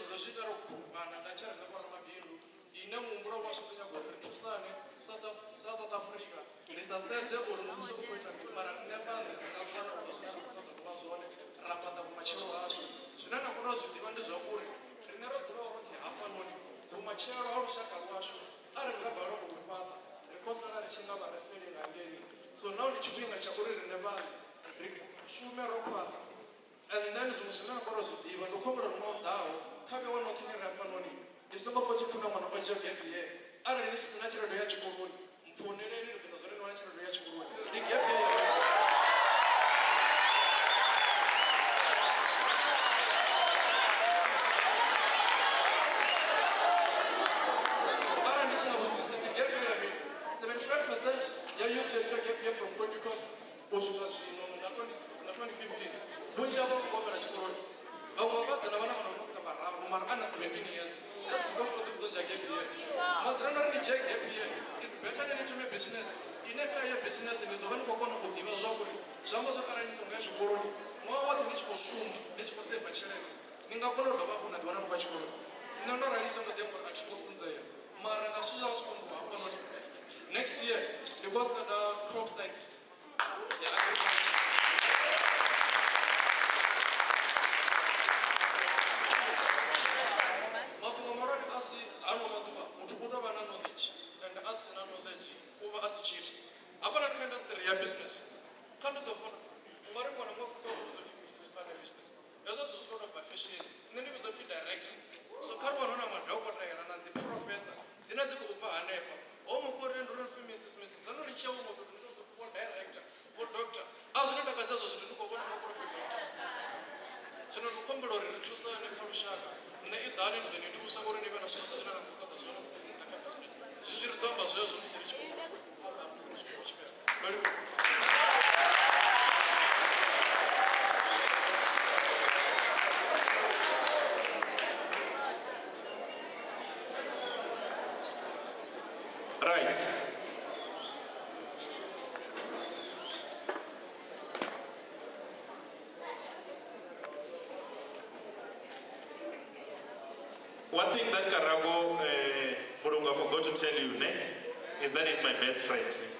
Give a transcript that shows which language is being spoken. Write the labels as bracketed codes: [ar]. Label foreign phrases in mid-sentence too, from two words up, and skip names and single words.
[ve] zwo swika ro grupana nga tsha ri na fara mabindu ine muhumbulo wa zwi nyago uri ri thusane South Africa ri sa sedze uri muvhuso u khou ita mini mara rine fhane ri nga kona u zwine ra khou ṱoḓa u vha zwone ra fhaṱa vhumatshelo hashu zwine na kona u zwi ḓivha ndi zwa uri rine ro dzula roṱhe hafhanoni vhumatshelo ha lushaka lwashu arali ra balelwa u fhaṱa ri khou sala ri tshi nga vha ri seli nga ngeni. [en] So now [ve] ni tshifhinga tsha uri rine vhane ri shume ro khwaṱha [en] and then [ve] zwiṅwe zwine na kona u zwi ḓivha ndi khou humbula no ḓaho kha vhewe noṱhe ni ri hafhanoni ndi songo pfa tshifhinga ṅwana o dzhia [en] gap year [ve] arali ni tshi sina tshelede ya tshikoloni mpfoneleni ri ḓo ḓa zwo ri ni wana tshelede ya tshikoloni ndi [en] gap year [ve] arali ndi tshi nga vhudzisa ndi [en] gap year [ve] mini 75% ya youth ya [en] gap year from 2012 [ve] u swika zwino na 2015 vhunzhi havho vha khou bvela tshikoloni vhaṅwe vha ḓa na vhana vha no vha vhararu mara ana [en] 17 years just because of the gap year [ve] madzina ri ni dzhia [en] gap year it's better than to make business [ve] ine kha ya business ni ḓo vha ni khou kona u ḓivha zwa uri zwiamba zwa arali ni songo ya tshikoloni ṅwaha woṱhe ni tshi khou shuma ni tshi khou seiva tshelede ni nga kona u dovha hafhu na ḓiwana ni khou tshikoloni nṋe ndo rali songo ḓi amba uri a thi khou funzea mara nga zwithu zwa vha zwi khou mbuva hafhanoni [en] next year [ve] ndi khou studa [en] crop science [ve] ya agriculture mafhungo malwane a si hano maḓuvha muthu u tou vha na knowledge and a si na knowledge u vha a si tshithu hafhanani kha industry ya business kha ndi ḓo vhona ngori ṅwana ṅwakuto u ḓo pfhi Mrs. Pane business hezwo zwithu zwi tou bva fashion nṋe ndi vhudzwa pfhi director so kha ri wana na madokotela na dzi professor dzine dzi khou bva hanefha ho mukhori ndi uri pfhi Mrs. ḓano ri tshia huṅwe fhethu ndi ḓo pfhi wo director wo doctor a zwine takadza ezwo zwithu ndi khou vhona mukhoro pfhi doctor zwino ndi khou humbela uri ri thusane kha lushaka nṋe i ḓani ndi ḓo ni thusa uri ni vhe na zwithu zwine ra khou ṱoḓa zwone musi ri tshi ḓa kha business zwinzhi ri ḓo amba zwezwo musi ri tshi khou famba musi ri tshi khou tshipela [en] Right. One thing that Karabo Murunga forgot to tell you is that he's my best friend.